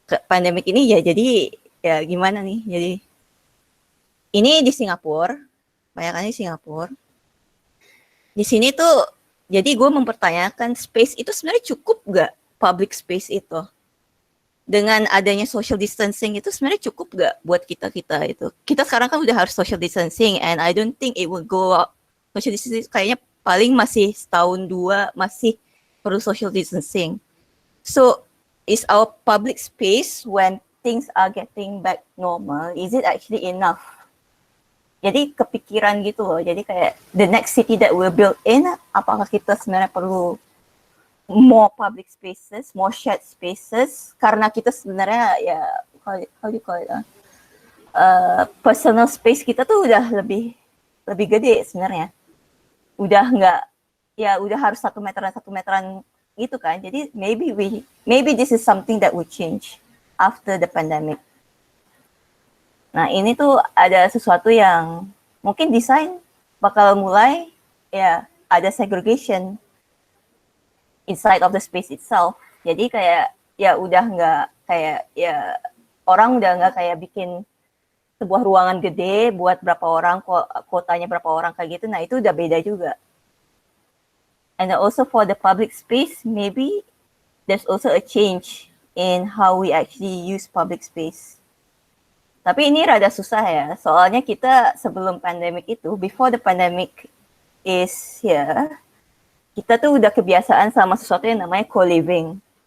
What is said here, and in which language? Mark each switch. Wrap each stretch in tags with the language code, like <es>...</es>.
<id>Pandemik ini ya jadi ya gimana nih. Jadi ini di Singapura, banyakannya di Singapura. Di sini tuh jadi gue mempertanyakan space itu sebenarnya cukup gak public space itu. dengan adanya social distancing itu sebenarnya cukup gak buat kita itu? Kita sekarang kan udah harus social distancing,</id> <en>and I don't think it will go up.</en> <id>Social distancing kayaknya paling masih setahun dua masih perlu social distancing.</id> <en>So, is our public space when things are getting back normal, is it actually enough?</en> <id>Jadi kepikiran gitu loh. Jadi kayak</id> <en>the next city that we'll build in,</en> <id>apakah kita sebenarnya perlu</id> <en>more public spaces, more shared spaces,</en> <id>karena kita sebenarnya ya</id> <en>how do you call it,</en> <id>personal space kita tuh udah lebih gede sebenarnya, udah nggak, ya udah harus 1 meteran gitu kan.</id> <en>Jadi maybe this is something that will change after the pandemic.</en> <id>Nah ini tuh ada sesuatu yang mungkin desain bakal mulai ya ada</id> <en>segregation inside of the space itself.</en> <id>Jadi kayak ya udah nggak kayak ya orang udah nggak kayak bikin sebuah ruangan gede buat berapa orang, kotanya berapa orang kayak gitu. Nah itu udah beda juga.</id> <en>And also for the public space, maybe there's also a change in how we actually use public space.</en> <id>Tapi ini rada susah ya, soalnya kita sebelum pandemic itu,</id> <en>before the pandemic is here,</en> <id>kita tuh udah kebiasaan sama sesuatu yang namanya co-living.</id>